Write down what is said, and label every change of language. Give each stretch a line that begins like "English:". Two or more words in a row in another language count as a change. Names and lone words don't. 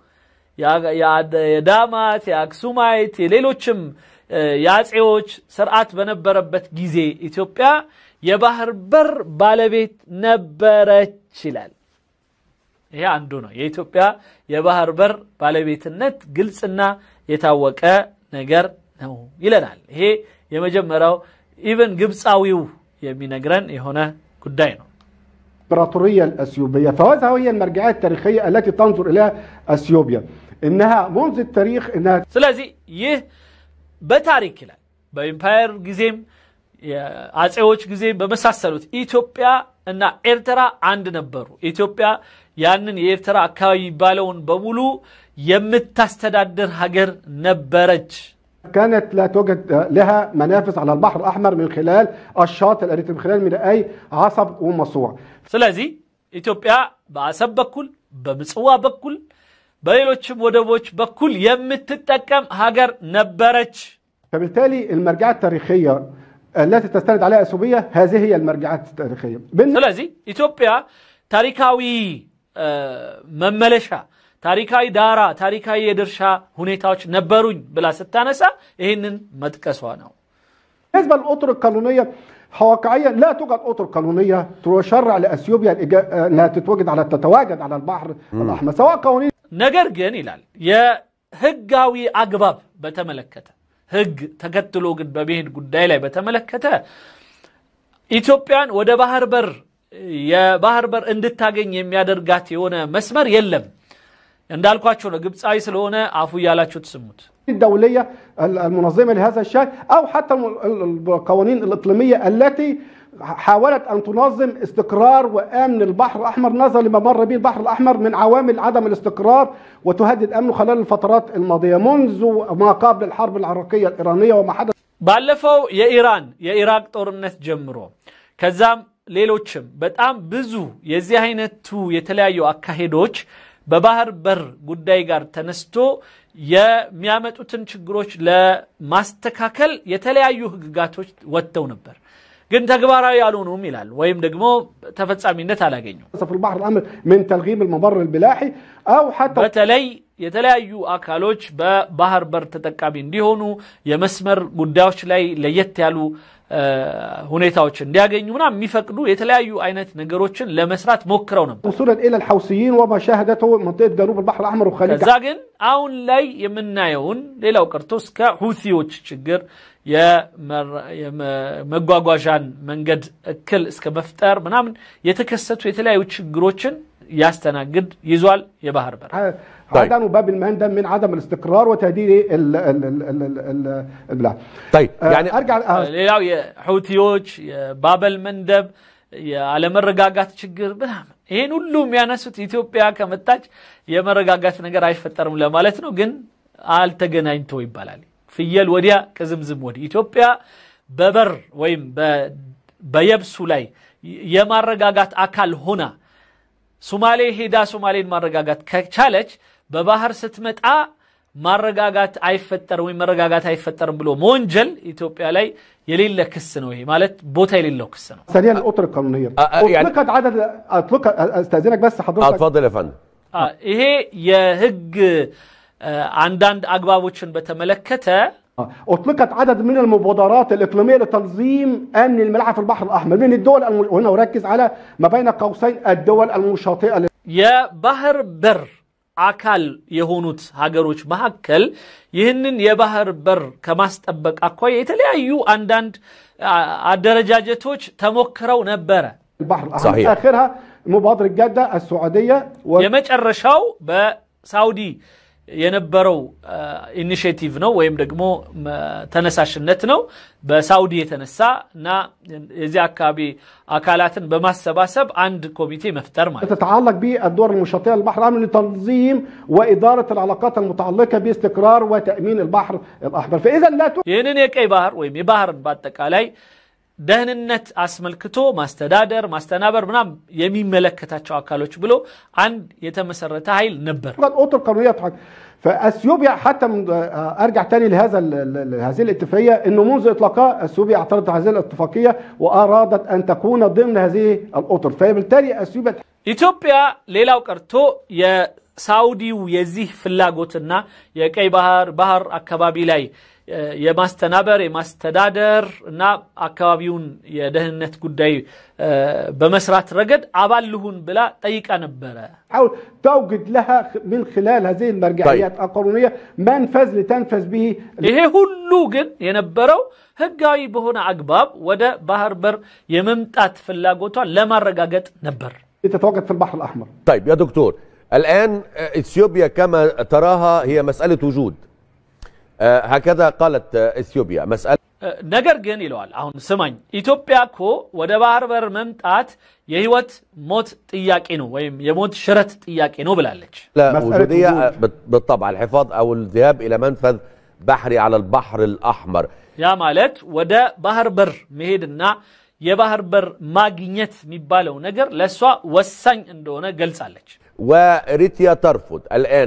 Amharic: የዳማት የአክሱማይት የሌሎችም ያጼዎች ስርዓት በነበረበት ጊዜ ኢትዮጵያ የባህር በር ባለቤት ነበረች ይላል ይሄ አንዱ ነው የኢትዮጵያ የባህር በር ባለቤትነት ግልጽና የታወቀ ነገር ነው ይለናል ይሄ የመጀመሪያው ኢቨን ግብፃዊው የሚነግረን የሆነ ጉዳይ ነው።
Arabic: الإمبراطورية الأثيوبية، فهذا هي المرجعية التاريخية التي تنظر إليها أثيوبيا، إنها منذ التاريخ إنها
Amharic: ስለዚህ ይህ በታሪክ ይላል በኢምፓየር ጊዜም የአጼዎች ጊዜም በመሳሰሉት ኢትዮጵያ እና ኤርትራ አንድ ነበሩ። ኢትዮጵያ ያንን የኤርትራ አካባቢ ባለውን በሙሉ የምታስተዳድር ሀገር ነበረች።
Arabic: كانت لا توجد لها منافذ على البحر الأحمر من خلال الشاطئ الأريتري، من خلال ميناء عصب ومصوع.
Amharic: ስለዚህ ኢትዮጵያ በአሰብ በኩል በምጽዋ በኩል በሌሎችም ወደቦች በኩል የምትጠቀም ሀገር ነበረች።
Arabic: فبالتالي المرجعية التاريخية التي تستند عليها أثيوبيا هذه هي المرجعية التاريخية.
Amharic: ስለዚህ ኢትዮጵያ ታሪካዊ መመለሻ ታሪካዊ ዳራ ታሪካዊ የድርሻ ሁኔታዎች ነበሩኝ ብላ ስታነሳ ይሄንን መጥቀሷ ነው።
Arabic: بالنسبة للأطر القانونية واقعيا لا توجد أطر قانونية تشرع لأثيوبيا أنها تتواجد على البحر الأحمر سواء قوانين
Amharic: ነገር ግን ይላል የህጋዊ አግባብ በተመለከተ ህግ ተከትሎ ግን በመሄድ ጉዳይ ላይ በተመለከተ ኢትዮጵያን ወደ የባህር በር እንድታገኝ የሚያደርጋት የሆነ መስመር የለም። እንዳልኳችሁ ነው ግብፃዊ ስለሆነ አፉ ያላችሁ ተሰሙት።
Arabic: الدولية المنظمة لهذا الشأن أو حتى القوانين الإقليمية التي حاولت أن تنظم استقرار وأمن البحر الأحمر نظرا لما مر به البحر الأحمر من عوامل عدم الاستقرار وتهدد أمنه خلال الفترات الماضية منذ ما قبل الحرب العراقية الإيرانية وما حدث.
Amharic: ባለፈው የኢራቅ ጦርነት ጀምሮ ከዛም ሌሎችም በጣም ብዙ የዚህ አይነቱ የተለያዩ አካሄዶች በባህር በር ጉዳይ ጋር ተነስቶ የሚያመጡትን ችግሮች ለማስተካከል የተለያዩ ህግጋቶች ወጥተው ነበር፣ ግን ተግባራዊ ያልሆኑም ይላል ወይም ደግሞ ተፈጻሚነት አላገኙም።
Arabic: في البحر الأحمر من تلغيم الممر البلاحي أو حتى
Amharic: በተለይ የተለያዩ አካሎች በባህር በር ተጠቃሚ እንዲሆኑ የመስመር ጉዳዮች ላይ ለየት ያሉ ሁኔታዎች እንዲያገኙ ምናምን የሚፈቅዱ የተለያዩ አይነት ነገሮችን ለመስራት ሞክረው ነበር።
Arabic: وصولا إلى الحوثيين وما شاهدته منطقة جنوب البحر الأحمر وخليج
Amharic: ከዛ ግን አሁን ላይ የምናየውን ሌላው ቀርቶ እስከ ሁቲዎች ችግር የመጓጓዣን መንገድ እክል እስከ መፍጠር ምናምን የተከሰቱ የተለያዩ ችግሮችን ያስተናግድ ይዟል የባህር በር።
Arabic: عدم باب المندب من عدم الاستقرار وتهديد البلاد. طيب يعني ارجع
Amharic: ሌላው የሁቲዎች የባበል መንደብ ያለመረጋጋት ችግር ምናምን ይሄን ሁሉ የሚያነሱት ኢትዮጵያ ከመጣች የመረጋጋት ነገር አይፈጠርም ለማለት ነው። ግን አልተገናኝቶ ይባላል ፍየል ወዲያ ከዝምዝም ወዲህ ኢትዮጵያ በበር ወይም በየብሱ ላይ የማረጋጋት አካል ሆና ሶማሌ ሄዳ ሶማሌን ማረጋጋት ከቻለች በባህር ስትመጣ ማረጋጋት አይፈጠርም ወይ መረጋጋት አይፈጠርም ብሎ ወንጀል ኢትዮጵያ ላይ የሌለ ክስ ነው። ይሄ ማለት ቦታ የሌለው ክስ ነው።
Arabic: ثانيا الأطر القانونية اطلقت عدد استاذنك بس حضرتك اتفضل يا فندم.
Amharic: ይሄ የህግ አንዳንድ አግባቦችን በተመለከተ
Arabic: اطلقت عدد من المبادرات الإقليمية لتنظيم أمن الملاحة في البحر الأحمر من الدول وهنا أركز على ما بين قوسين الدول المشاطئة
Amharic: የባህር በር አካል የሆኑት ሀገሮች መካከል ይህንን የባህር በር ከማስጠበቅ አኳያ የተለያዩ አንዳንድ አደረጃጀቶች ተሞክረው ነበር።
Arabic: البحر الأحمر آخرها مبادرة جدة السعودية
Amharic: የመጨረሻው በሳውዲ የነበረው ኢኒሺዬቲቭ ነው ወይም ደግሞ ተነሳሽነት ነው በሳውዲ የተነሳና የዚህ አካባቢ አካላትን በማሰባሰብ አንድ ኮሚቴ መፍጠር ማለት
Arabic: تتعلق بالدول المشاطئة للبحر الأحمر لتنظيم وإدارة العلاقات المتعلقة باستقرار وتأمين البحر الأحمر. فإذا لا
Amharic: ይህንን የቀይ ባህር ወይም የባህርን በአጠቃላይ ደህንነት አስመልክቶ ማስተዳደር ማስተናበር ምናም የሚመለከታቸው አካሎች ብሎ አንድ የተመሰረተ ኃይል ነበር።
Arabic: أطر قانونية فأثيوبيا حتى أرجع تاني هذه الاتفاقية إنه منذ إطلاقها أثيوبيا اعترضت هذه الاتفاقية وأرادت أن تكون ضمن هذه الأطر. فبالتالي أثيوبيا
Amharic: ኢትዮጵያ ሌላው ቀርቶ ሳውዲው የዚህ ፍላጎትና የቀይ ባህር አካባቢ ላይ የማስተናበር የማስተዳደር እና አካባቢውን የደህንነት ጉዳይ በመስራት ረገድ አባልሁን ብላ ጠይቃ ነበረ
Arabic: أو توجد لها من خلال هذه المرجعيات القانونية منفذ لتنفذ به
Amharic: ይሄ ሁሉ ግን የነበረው ህጋዊ በሆነ አግባብ ወደ ባህር በር የመምጣት ፍላጎቷን ለማረጋገጥ ነበር
Arabic: تتواجد في البحر الأحمر. طيب يا دكتور الآن إثيوبيا كما تراها هي مسألة وجود هكذا قالت إثيوبيا مسألة
Amharic: ነገር ግን ይለዋል አሁን ስማኝ ኢትዮጵያ እኮ ወደ ባህር በር መምጣት የህይወት ሞት ጥያቄ ነው ወይም የሞት ሽረት ጥያቄ ነው ብላለች
Arabic: لا وجودية بالطبع الحفاظ أو الذهاب إلى منفذ بحري على البحر الأحمر
Amharic: ያ ማለት ወደ ባህር በር መሄድና የባህር በር ማግኘት የሚባለው ነገር ለሷ ወሳኝ እንደሆነ ገልጻለች
Arabic: وإريتريا ترفض الآن